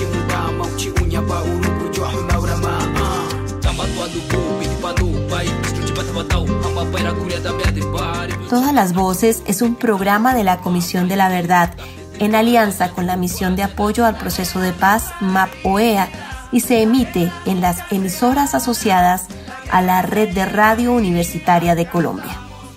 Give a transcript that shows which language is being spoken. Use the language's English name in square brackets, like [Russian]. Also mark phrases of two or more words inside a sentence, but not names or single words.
[Spanish] Ba urubu jo hmaura ma tamat wa du bu bi pa du bai stru Todas las Voces es un programa de la Comisión de la Verdad en alianza con la Misión de Apoyo al Proceso de Paz MAP-OEA y se emite en las emisoras asociadas a la Red de Radio Universitaria de Colombia.